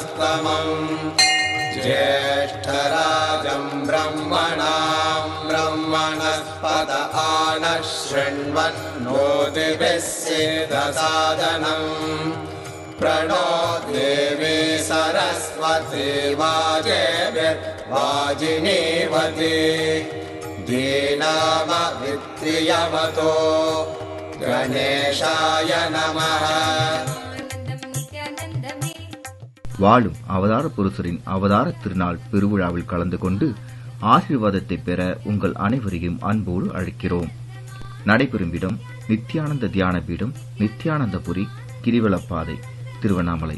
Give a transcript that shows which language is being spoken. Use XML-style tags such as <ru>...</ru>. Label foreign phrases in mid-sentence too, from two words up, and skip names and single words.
<sa>ज्येष्ठराजं ब्रह्मणां ब्रह्मणस्पतिं वनस्पत आनः शृण्वन्नोतिभिः सेदसादनम् प्रणो देवी सरस्वती वाजेभिर्वाजिनीवती धीनामवित्रियवतो गणेशाय नमः.</sa> <ta>வாழும் அவதார புருஷரின் அவதார திருநாள் பெருவிழாவில் கலந்து கொண்டு ஆசீர்வாதத்தை பெற உங்கள் அனைவரையும் அன்போடு அழைக்கிறோம். நடைபெறும் இடம் நித்யானந்த தியான பீடம், நித்யானந்தபுரி, கிரிவலப்பாதை, திருவண்ணாமலை.</ta>